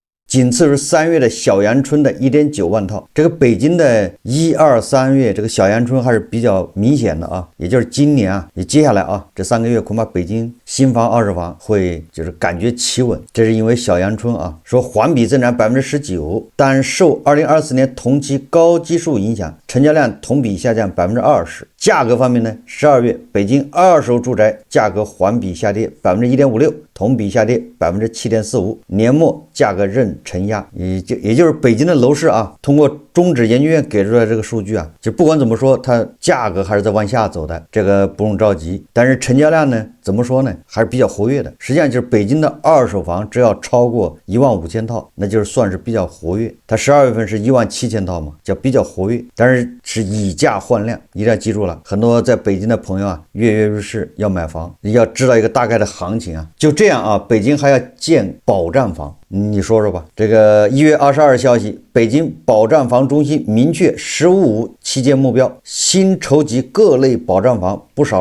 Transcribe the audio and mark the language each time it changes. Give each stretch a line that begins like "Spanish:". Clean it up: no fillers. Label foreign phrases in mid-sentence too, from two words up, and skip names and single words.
Chinese: 僅次於3月的小陽春的 1.9 萬套。這個北京的1、2、3月這個小陽春還是比較明顯的啊，也就是今年啊，也接下來啊這3個月恐怕北京新房二手房會就是感覺企穩，這是因為小陽春啊，說環比增長 19%， 但受2024年同期高基數影響，成交量同比下降 20%。價格方面呢，12月北京二手住宅價格環比下跌 1.56%， 同比下跌 7.45%， 年末價格仍承壓，也就是北京的楼市啊，通過中指研究院給出来这個數據啊，就不管怎麼說，它價格還是在往下走的，這個不用着急。但是成交量呢，怎麼說呢，還是比較活躍的。實際上就是北京的二手房只要超過15000套，那就是算是比較活躍。它12月份是17000套嘛，叫比較活躍，但是是以價換量，一定要記住了。很多在北京的朋友啊，躍躍欲試要買房，要知道一個大概的行情啊。就這樣啊，北京還要建保障房。你說說吧，這個1月22消息，北京保障房中心明確15.5期間目標，新籌集各類保障房不少